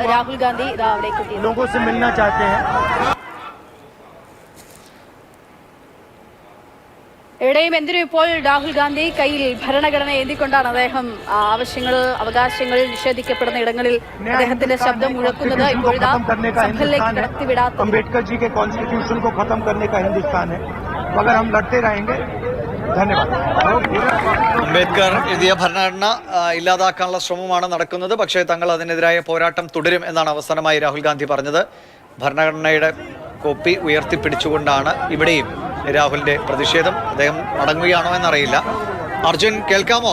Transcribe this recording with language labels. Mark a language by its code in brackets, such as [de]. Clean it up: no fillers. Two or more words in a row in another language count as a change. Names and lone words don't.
[ml] രാഹുൽ ഗാന്ധി എവിടെയും എന്തിനും ഇപ്പോൾ രാഹുൽ ഗാന്ധി കയ്യിൽ ഭരണഘടന ഏന്തിക്കൊണ്ടാണ് അദ്ദേഹം ആവശ്യങ്ങൾ, അവകാശങ്ങൾ നിഷേധിക്കപ്പെടുന്ന ഇടങ്ങളിൽ അദ്ദേഹത്തിന്റെ ശബ്ദം മുഴക്കുന്നത്. ഇപ്പോഴിതാ സംഭലിലേക്ക് കടത്തിവിടാത്ത [hi] അംബേദ്കർ ജി के कॉन्स्टिट्यूशन को खत्म करने का हिंदुस्तान है मगर हम लड़ते रहेंगे. धन्यवाद. [ml] അംബേദ്കർ എഴുതിയ ഭരണഘടന ഇല്ലാതാക്കാനുള്ള ശ്രമമാണ് നടക്കുന്നത്. പക്ഷേ തങ്ങൾ അതിനെതിരായ പോരാട്ടം തുടരും എന്നാണ് അവസാനമായി രാഹുൽ ഗാന്ധി പറഞ്ഞത്. ഭരണഘടനയുടെ കോപ്പി ഉയർത്തിപ്പിടിച്ചുകൊണ്ടാണ് ഇവിടെയും രാഹുലിന്റെ പ്രതിഷേധം. അദ്ദേഹം മടങ്ങുകയാണോ എന്നറിയില്ല. അർജുൻ കേൾക്കാമോ?